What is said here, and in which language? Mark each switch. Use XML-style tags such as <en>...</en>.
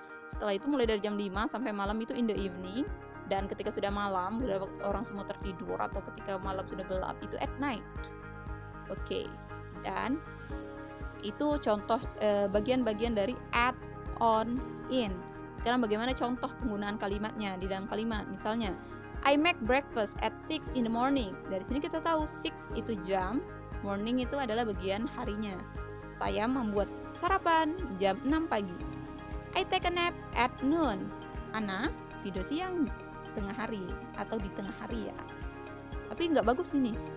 <id>Setelah itu mulai dari jam 5 sampai malam itu</id> <en>in the evening.</en> <id>Dan ketika sudah malam, sudah orang semua tertidur, atau ketika malam sudah gelap, itu</id> <en>at night.</en> <id>Oke. Dan itu contoh bagian-bagian dari at, on, in. Sekarang bagaimana contoh penggunaan kalimatnya di dalam kalimat? Misalnya,</id> <en>I make breakfast at 6 in the morning.</en> <id>Dari sini kita tahu 6 itu jam, morning itu adalah bagian harinya. Saya membuat sarapan jam 6 pagi.</id> <en>I take a nap at noon.</en> <id>Ana tidur siang tengah hari atau di tengah hari ya. Tapi nggak bagus ini.</id>